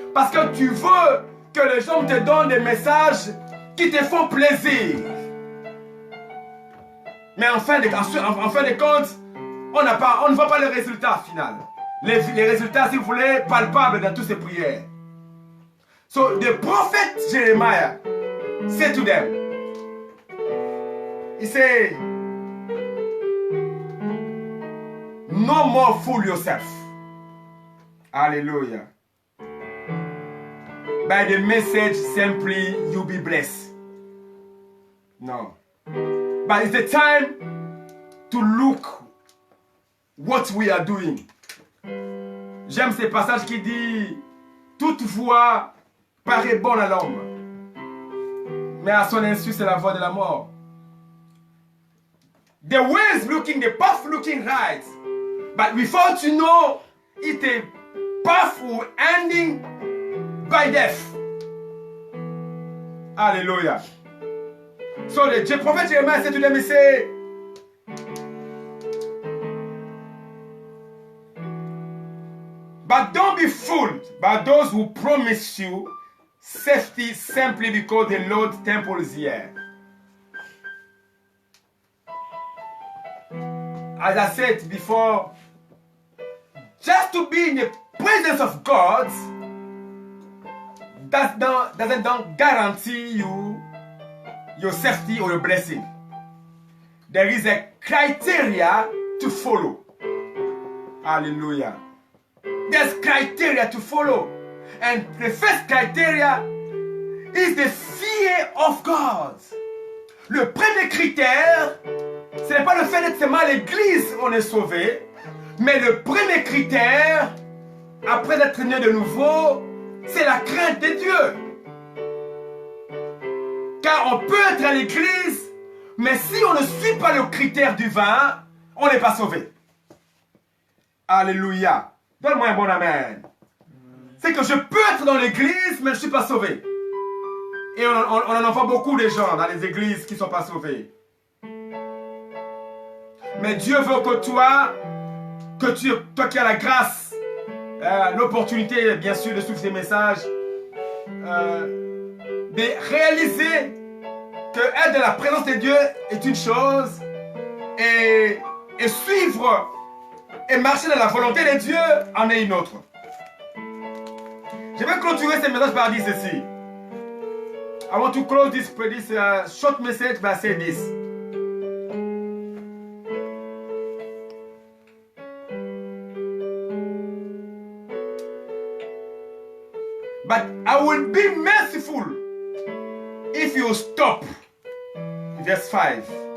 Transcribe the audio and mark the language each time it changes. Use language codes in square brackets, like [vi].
[fr] Parce que tu veux que les gens te donnent des messages qui te font plaisir. Mais en fin de compte, on ne voit pas le résultat final. Les résultats, si vous voulez, palpables dans toutes ces prières. [en] So, the prophet Jeremiah said to them, he said, no more fool yourself. Hallelujah. By the message, simply you be blessed. No. But it's the time to look what we are doing. [fr] J'aime ces passages qui dit, toute voix paraît bonne à l'homme, mais à son insu, c'est la voix de la mort. [en] The way is looking, the path looking right, but without you know, it's a path ending by death. Hallelujah. So the prophet Jeremiah said to them, he said, but don't be fooled by those who promise you safety simply because the Lord's temple is here. As I said before, just to be in the presence of God doesn't guarantee you your safety or your blessing. There is a criteria to follow. Hallelujah. There's criteria to follow. And the first criteria is the fear of God. [fr] Le premier critère, ce n'est pas le fait d'être seulement à l'église on est sauvé, mais le premier critère, après d'être né de nouveau, c'est la crainte de Dieu. Car on peut être à l'église, mais si on ne suit pas le critère du vin, on n'est pas sauvé. Alléluia. Donne-moi un bon amen. C'est que je peux être dans l'église, mais je ne suis pas sauvé. Et on en voit beaucoup de gens dans les églises qui ne sont pas sauvés. Mais Dieu veut que toi qui as la grâce, l'opportunité, bien sûr, de suivre ces messages, de réaliser que être dans la présence de Dieu est une chose, et suivre et marcher dans la volonté de Dieu en est une autre. Je vais clôturer ce message par dire ceci. [en] I want to close this short message by saying this. But I will be merciful if you stop. Verse 5.